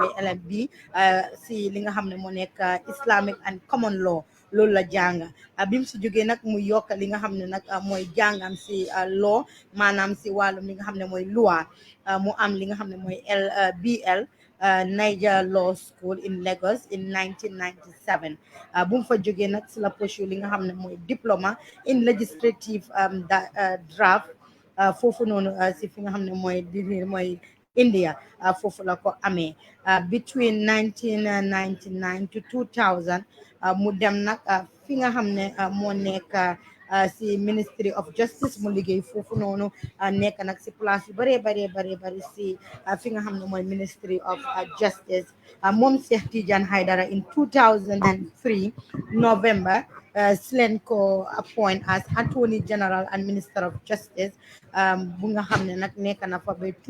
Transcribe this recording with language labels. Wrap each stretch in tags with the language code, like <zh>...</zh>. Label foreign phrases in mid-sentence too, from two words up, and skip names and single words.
<wo>mooy LLB si li nga xam ne moo nekk</wo> <en>Islamic and Common Law</en> <wo>loolu la jàng bi mu si jógee nag mu yokk li nga xam ne nag mooy jàngam si law maanaam si wàllum li nga xam ne mooy loi mu am li nga xam ne mooy BL Niger Law School</wo> <en>in Lagos in 1997</en> <wo>bu mu fa jógee nag si la pursue li nga xam ne mooy</wo> <en>diploma in legislative draft</en> <wo>foofu noonu si fi nga xam ne mooy India foofu la ko amee between</wo> <en>1999 to 2000</en> <wo>mu dem nag fi nga xam ne moo nekk si Ministry of Justice mu liggéey foofu noonu nekk nag si place yu bari si fi nga xam ne mooy Ministry of Justice moom Cheikh Tidiane Hydara</wo> <en>in 2003 November</en> <wo>si leen ko</wo> <en>appoint as Attorney General and Minister of Justice</en> <wo>bu nga xam ne nag nekk na fa ba</wo>